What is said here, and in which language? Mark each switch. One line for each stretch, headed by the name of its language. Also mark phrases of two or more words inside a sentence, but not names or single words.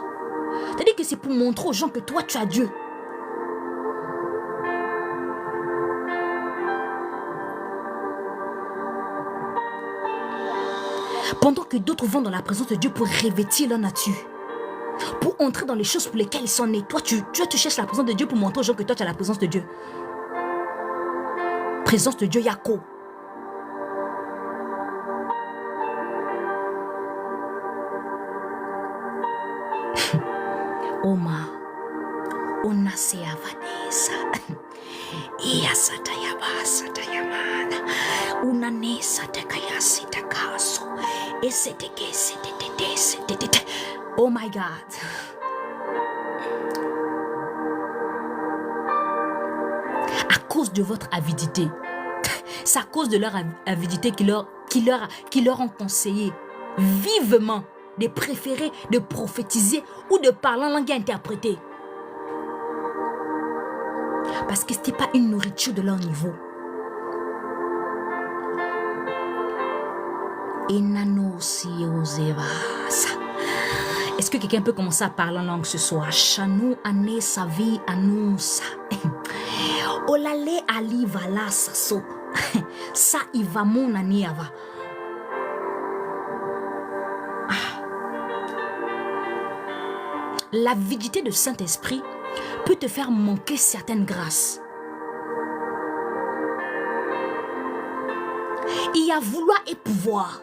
French: C'est-à-dire que c'est pour montrer aux gens que toi, tu as Dieu. Pendant que d'autres vont dans la présence de Dieu pour revêtir leur nature. Pour entrer dans les choses pour lesquelles ils sont nés. Toi, tu cherches la présence de Dieu pour montrer aux gens que toi, tu as la présence de Dieu. Présence de Dieu, Yako. Oma. Onasea Vanessa. Iasatayaba Satayamana. Unanesa Takayasi Takaso. Eseteke.
English: Oh my God.
French: À cause de votre avidité. C'est à cause de leur avidité qui leur ont conseillé vivement de préférer de prophétiser ou de parler en langue interprétée. Parce que ce n'était pas une nourriture de leur niveau. Est-ce que quelqu'un peut commencer à parler en langue ce soir? Chanou ane savi anousa. Olale ali vala saso. Sa iva mon aniava. L'avidité de Saint-Esprit peut te faire manquer certaines grâces. Il y a vouloir et pouvoir.